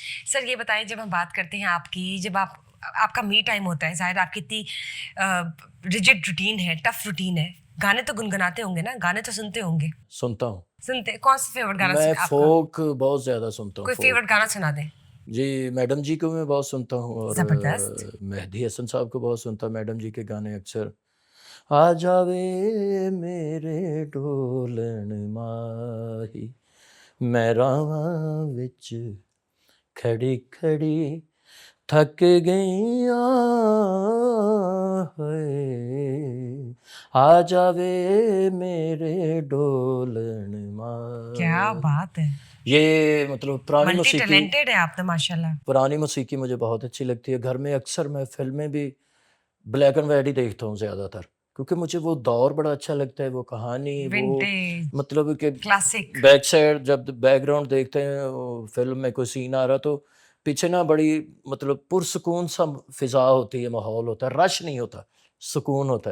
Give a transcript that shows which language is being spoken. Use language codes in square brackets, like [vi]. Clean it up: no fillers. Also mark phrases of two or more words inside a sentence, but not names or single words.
[ur] سر یہ بتائیں, جب ہم بات کرتے ہیں آپ کی, جب آپ کا [en] me time [ur] ہوتا ہے, ظاہر آپ کی اتنی [en] rigid routine [ur] ہے, [en] tough routine [ur] ہے, گانے تو گنگناتے ہوں گے نا, گانے تو سنتے ہوں گے؟ سنتا ہوں. سنتے کون سا فیورٹ گانا؟ میں فوک بہت زیادہ سنتا ہوں. کوئی فیورٹ گانا سنا دیں. جی, میڈم جی کو میں بہت سنتا ہوں, اور مہدی حسن صاحب کو بہت سنتا ہوں. میڈم جی کے گانے اکثر. [pa] آ جاوے میرے ڈولن ماہی, میں راواں وچ کھڑی کھڑی تھک گئیاں, آ جاوے میرے ڈولن ماہی. [ur] کیا بات ہے. یہ مطلب پرانی موسیقی, ٹیلنٹڈ ہے آپ تو ماشاءاللہ. پرانی موسیقی مجھے بہت اچھی لگتی ہے. گھر میں اکثر میں فلمیں بھی [en] black and white [ur] ہی دیکھتا ہوں زیادہ تر, کیونکہ مجھے وہ دور بڑا اچھا لگتا ہے, وہ کہانی, وہ مطلب کہ کلاسک [en] back side [ur] جب [en] background [ur] دیکھتے ہیں فلم میں کوئی سین آ رہا تو پیچھے نا بڑی مطلب پرسکون سا فضا ہوتی ہے, ماحول ہوتا ہے, رش نہیں ہوتا, سکون ہوتا ہے.